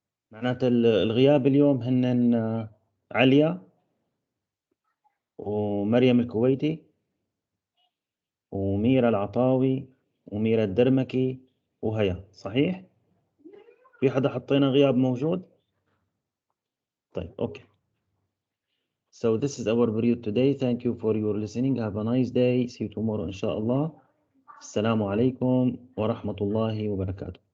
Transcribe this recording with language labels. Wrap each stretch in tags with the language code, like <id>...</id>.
<ar>معناته الغياب اليوم هن عليا ومريم الكويتي وميرا العطاوي وميرا الدرمكي وهيا، صحيح؟ في حدا حطينا غياب موجود؟ طيب اوكي.</ar> <en>So this is our period today. Thank you for your listening. Have a nice day. See you tomorrow inshallah.</en> <ar>السلام عليكم ورحمة الله وبركاته.</ar>